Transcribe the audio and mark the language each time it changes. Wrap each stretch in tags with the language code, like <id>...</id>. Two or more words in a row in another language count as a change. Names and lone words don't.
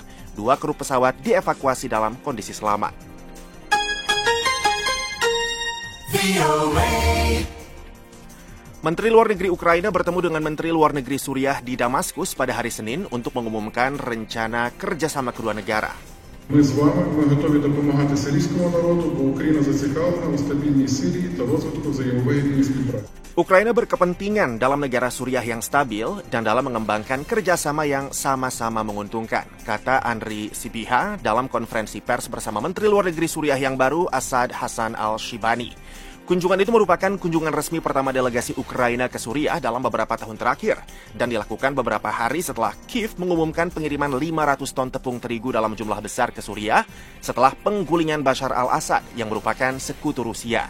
<id>2 kru pesawat dievakuasi dalam kondisi selamat. Menteri Luar Negeri Ukraina bertemu dengan Menteri Luar Negeri Suriah di Damaskus pada hari Senin untuk mengumumkan rencana kerjasama kedua negara.</id> <uk>Ми з вами готові допомагати сирійському народу, бо Україна зацікавлена у стабільній Сирії та розвитку взаємовигідної співпраці.</uk> <id>Ukraina berkepentingan dalam negara Suriah yang stabil dan dalam mengembangkan kerjasama yang sama-sama menguntungkan, kata Andriy Sybiha dalam konferensi pers bersama Menteri Luar Negeri Suriah yang baru Assad Hassan al-Shibani. Kunjungan itu merupakan kunjungan resmi pertama delegasi Ukraina ke Suriah dalam beberapa tahun terakhir dan dilakukan beberapa hari setelah Kiev mengumumkan pengiriman 500 ton tepung terigu dalam jumlah besar ke Suriah setelah penggulingan Bashar al-Assad yang merupakan sekutu Rusia.</id>